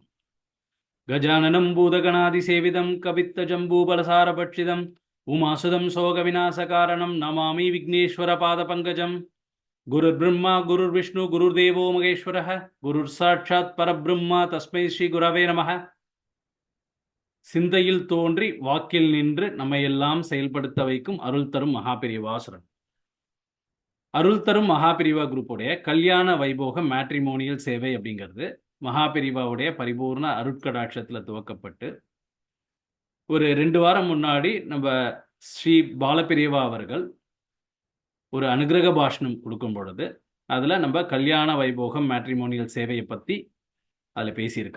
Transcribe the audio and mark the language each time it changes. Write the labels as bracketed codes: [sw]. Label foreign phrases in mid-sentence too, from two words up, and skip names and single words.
[sa] गजाननं भूतगणादिसेवितं कपित्थ जम्बूफलसारभक्षितं उमासुतं शोक विनाश कारणं नमामि विघ्नेश्वर पाद पङ्कजम्. गुरुर् ब्रह्मा गुरुर् विष्णु गुरुर् देवो महेश्वर गुरुर् साक्षात् परब्रह्म तस्मै श्री गुरवे नमः. [ta] சிந்தையில் தோன்றி வாக்கில் நின்று நம்மையெல்லாம் செயல்படுத்த வைக்கும் அருள் தரும் மகாபிரிவாசனம். அருள் தரும் மகாபிரிவா குரூப்புடைய கல்யாண வைபோக மேட்ரிமோனியல் சேவை அப்படிங்கிறது மகாபிரிவாவுடைய பரிபூர்ண அருட்கடாட்சத்தில் துவக்கப்பட்டு ஒரு 2 வாரம் முன்னாடி நம்ம ஸ்ரீ பாலபிரிவா அவர்கள் ஒரு அனுகிரக பாஷணம் கொடுக்கும் பொழுது அதில் நம்ம கல்யாண வைபோகம் மேட்ரிமோனியல் சேவையை பற்றி அதில் பேசியிருக்கா.